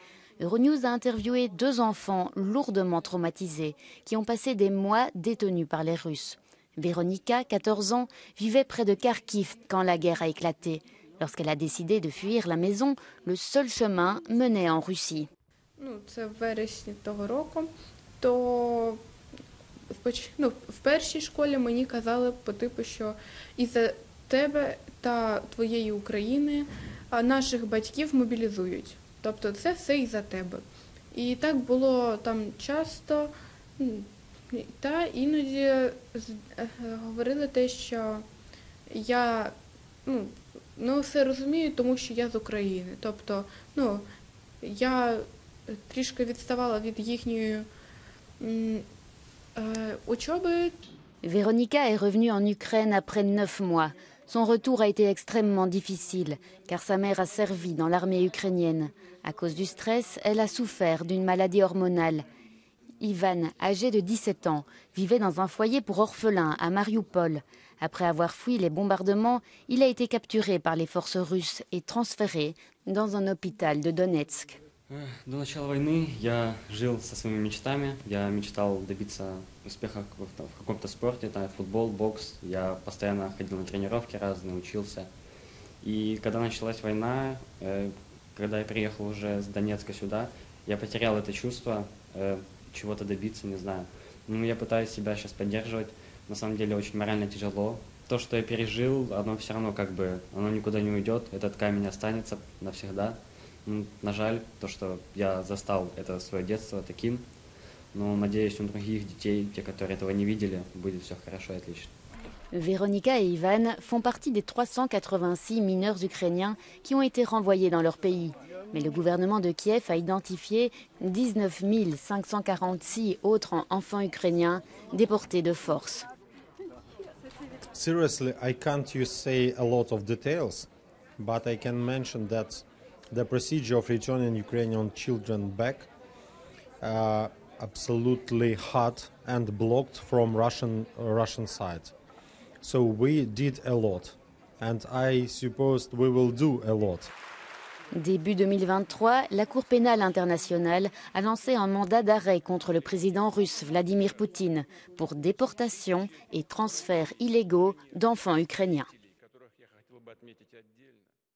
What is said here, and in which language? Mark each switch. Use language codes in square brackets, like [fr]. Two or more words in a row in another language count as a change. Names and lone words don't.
[fr] Euronews a interviewé 2 enfants lourdement traumatisés qui ont passé des mois détenus par les Russes. Véronica, 14 ans, vivait près de Kharkiv quand la guerre a éclaté. Lorsqu'elle a décidé de fuir la maison, le seul chemin menait en Russie. [uk] Це в вересні того року, то в першій школі мені казали по типу, що із-за тебе та твоєї України наших батьків мобілізують. Тобто це все із-за тебе. І так було там часто, та іноді говорили те, що я все розумію, тому що я з України. Тобто, я трішки відставала від їхньої учоби. [fr] Véronica est revenue en Ukraine après 9 mois. Son retour a été extrêmement difficile, car sa mère a servi dans l'armée ukrainienne. À cause du stress, elle a souffert d'une maladie hormonale. Ivan, âgé de 17 ans, vivait dans un foyer pour orphelins à Mariupol. Après avoir fui les bombardements, il a été capturé par les forces russes et transféré dans un hôpital de Donetsk. [ru] До начала войны я жил со своими мечтами. Я мечтал добиться успеха в каком-то спорте, это футбол, бокс. Я постоянно ходил на тренировки разные, учился. И когда началась война, когда я приехал уже с Донецка сюда, я потерял это чувство чего-то добиться, не знаю. Но я пытаюсь себя сейчас поддерживать. На самом деле очень морально тяжело. То, что я пережил, оно все равно оно никуда не уйдет. Этот камень останется навсегда. [uk] На жаль, [ru] то, что я застал это свое детство таким, но надеюсь, у других детей, те, которые этого не видели, будет все хорошо и отлично. [fr] Véronica et Ivan font partie des 386 mineurs ukrainiens qui ont été renvoyés dans leur pays. Mais le gouvernement de Kiev a identifié 19 546 autres enfants ukrainiens déportés de force. [en] Seriously, I can't say a lot of details, but I can mention that the procedure of returning Ukrainian children back absolutely hard and blocked from Russian side. So we did a lot, and I suppose we will do a lot. [fr] Début 2023, la Cour pénale internationale a lancé un mandat d'arrêt contre le président russe Vladimir Poutine pour déportation et transfert illégaux d'enfants ukrainiens.